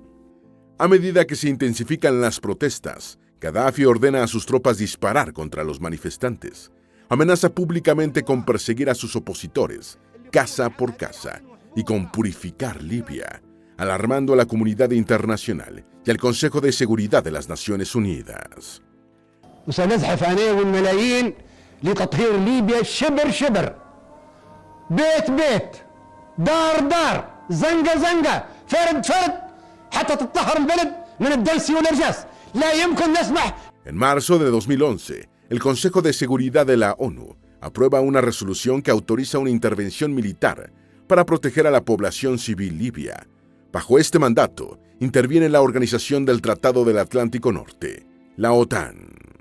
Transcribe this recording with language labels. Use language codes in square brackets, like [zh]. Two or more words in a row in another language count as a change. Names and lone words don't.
[es] A medida que se intensifican las protestas, Gaddafi ordena a sus tropas disparar contra los manifestantes. Amenaza públicamente con perseguir a sus opositores, casa por casa, y con purificar Libia, alarmando a la comunidad internacional y al Consejo de Seguridad de las Naciones Unidas. [ar] وسنزحف أنا والملايين لتطهير ليبيا شبر شبر بيت بيت دار دار زنقة زنقة فرد فرد حتى تطهر البلد من الدلس والإرجاس لا يمكن نسمح. [es] En marzo de 2011, el Consejo de Seguridad de la ONU aprueba una resolución que autoriza una intervención militar para proteger a la población civil libia. Bajo este mandato, interviene la Organización del Tratado del Atlántico Norte, la OTAN.